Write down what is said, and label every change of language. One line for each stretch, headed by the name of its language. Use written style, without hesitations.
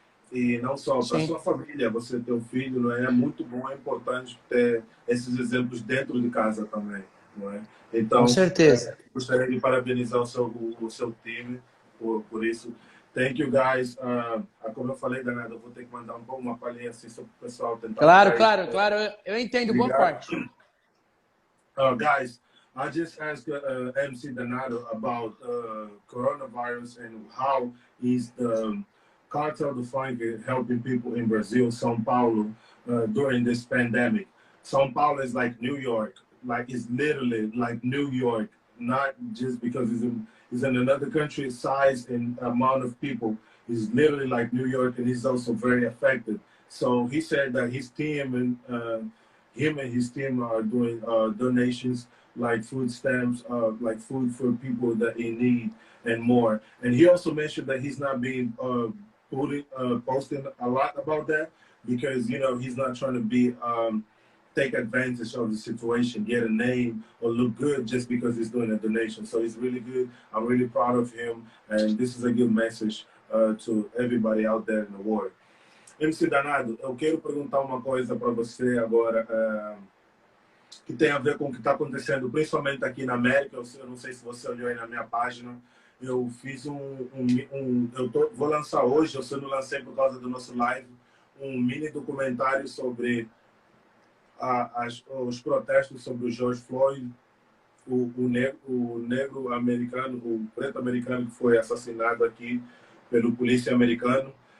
Portuguese: E não só para a sua família, você ter um filho, não é? É muito bom, é importante ter esses exemplos dentro de casa também, não é? Então, com certeza. Gostaria de parabenizar o seu time por isso.
English: Thank you, guys.
Portuguese: Como eu falei, Danado, eu vou ter que mandar uma palhinha assim para o pessoal tentar... Claro. Eu entendo boa parte.
English: Guys, I just asked MC Danado about coronavirus and how is the Cartel do Funk helping people in Brazil, São Paulo, during this pandemic. São Paulo is like New York. Like it's literally like New York, not just because it's in another country, size and amount of people. It's literally like New York, and he's also very affected. So he said that his team and him and his team are doing donations like food stamps, like food for people that in need and more. And he also mentioned that he's not being posting a lot about that because he's not trying to be take advantage of the situation, get a name or look good just because he's doing a donation. So he's really good. I'm really proud of him, and this is a good message to everybody out there in the world.
Portuguese: MC Danado, eu quero perguntar uma coisa para você agora que tem a ver com o que está acontecendo, principalmente aqui na América. Eu não sei se você olhou aí na minha página. Eu fiz vou lançar hoje, eu só não lancei por causa do nosso live, um mini documentário sobre os protestos sobre o George Floyd, o negro americano, o preto americano que foi assassinado aqui pelo polícia americano.